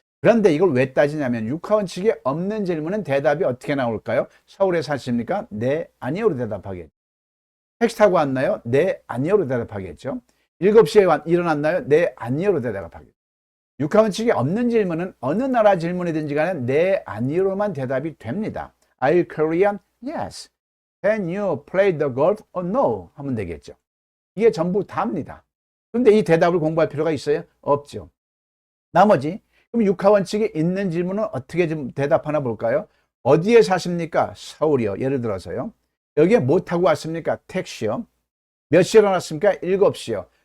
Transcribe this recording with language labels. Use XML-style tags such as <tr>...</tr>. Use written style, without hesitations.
<ko>그런데 이걸 왜 따지냐면 육하원칙이 없는 질문은 대답이 어떻게 나올까요? 서울에 사십니까? 네, 아니요로 대답하겠죠. 택시 타고 왔나요? 네, 아니요로 대답하겠죠. 7시에 일어났나요? 네, 아니요로 대답하겠죠. 육하원칙이 없는 질문은 어느 나라 질문이든지 간에 네, 아니요로만 대답이 됩니다.</ko> <en>Are you Korean? Yes. Can you play the golf or no?</en> <ko>하면 되겠죠. 이게 전부 다입니다. 그런데 이 대답을 공부할 필요가 있어요? 없죠. 나머지 그럼 육하원칙이 있는 질문은 어떻게 좀 대답하나 볼까요? 어디에 사십니까? 서울이요. 예를 들어서요. 여기에 뭐 타고 왔습니까? 택시요. 몇 시에 일어났습니까? 7시요.</ko>